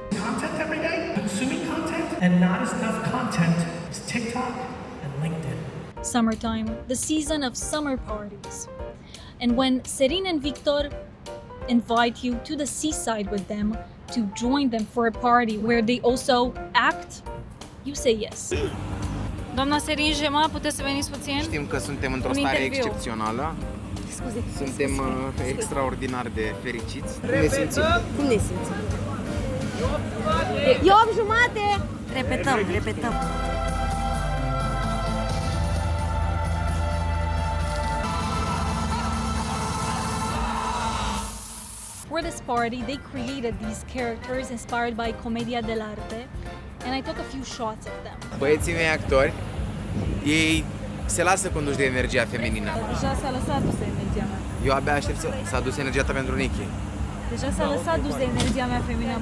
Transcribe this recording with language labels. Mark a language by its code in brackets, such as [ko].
[en] Content every day, consuming content, and not as enough content is TikTok and LinkedIn. Summertime, the season of summer parties. And when Serin and Victor invite you to the seaside with them to join them for a party where they also act, you say yes. [ro] Doamna Serin Jema, puteți să veniți puțin? Știm că suntem într-o stare excepțională. Suntem extraordinar de fericiți. Cum ne simțim? Cum ne simțim? E 8:30! Repetăm. [en] For this party, they created these characters inspired by Commedia dell'arte, and I took a few shots of them. [ro] Băieții mei actori, ei se lasă conduși de energia feminină. Deja s-a lăsat dus de energia mea. Eu abia aștept să adus energia ta pentru Nichi. Deja s-a lăsat dus de energia mea feminină.